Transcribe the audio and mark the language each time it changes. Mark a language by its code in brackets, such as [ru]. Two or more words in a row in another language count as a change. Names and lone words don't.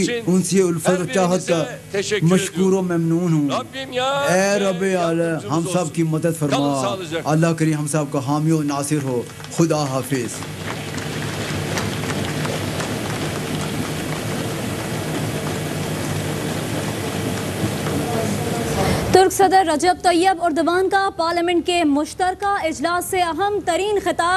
[tr] için [ur] انسی الفت و [tr] her [ur] چاہت کا [tr] birinize teşekkür [ur] مشکور و [tr] ediyorum. [ur] ممنون ہوں. [tr] Rabbim ya [ur] اے رب اعلی ہم سب کی مدد فرما. اللہ کریم ہم سب کا حامی و ناصر ہو. خدا حافظ. ترک صدر رجب طیب اردوان کا پارلیمنٹ کے مشترکہ اجلاس سے اہم ترین خطاب.